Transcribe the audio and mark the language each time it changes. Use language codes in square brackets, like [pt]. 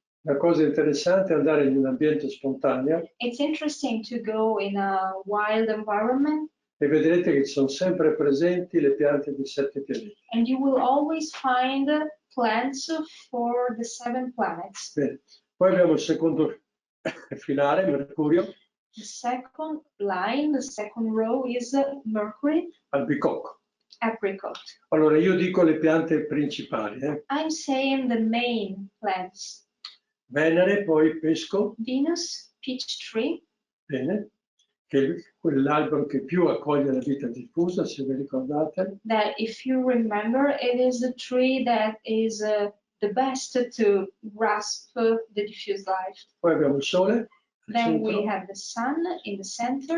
[it] La cosa interessante è andare in un ambiente spontaneo [en] It's interesting to go in a wild environment, [it] e vedrete che sono sempre presenti le piante di 7 pianeti. [en] and you will always find plants for the 7 planets. [it] Bene. Poi abbiamo il secondo filare, Mercurio, [en] The second line, the second row is Mercury, [it] albicocco. [en] apricot. [it] Allora io dico le piante principali. [en] I'm saying the main plants. [it] Venere, poi pesco, [en] Venus, peach tree, [it] bene, che è quell'albero che più accoglie la vita diffusa, se vi ricordate. [en] that if you remember, it is a tree that is the best to grasp the diffuse life. [it] Poi abbiamo il Sole, al [en] Then we [it] centro, [en] have the sun in the center,